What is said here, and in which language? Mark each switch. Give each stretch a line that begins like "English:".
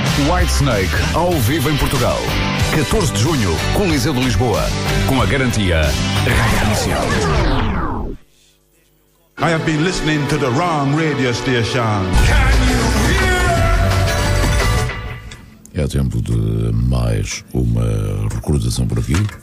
Portuguese: Whitesnake, ao vivo em Portugal. 14 de junho, Coliseu de Lisboa. Com a garantia Rádio Comercial.
English: I have been listening to the wrong radio station.
Portuguese: É tempo de mais uma recordação por aqui.